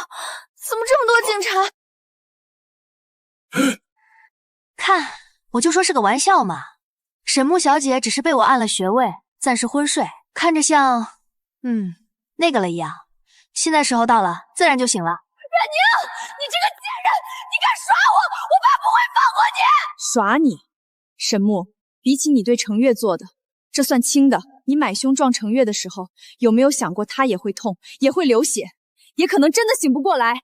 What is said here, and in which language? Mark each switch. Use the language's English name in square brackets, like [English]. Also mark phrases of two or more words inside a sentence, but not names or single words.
[Chinese] 怎麼這麼多警察？看，我就說是個玩笑嘛。沈木小姐只是被我按了穴位，暫時昏睡，看着像那個了一樣。現在時候到了，自然就醒了。阮寧，你這個賤人，你敢耍我，我爸不會放過你！耍你？沈木，比起你對程月做的，這算輕的。你買兇撞程月的時候，有沒有想過他也會痛，也會流血，也可能真的醒不過來？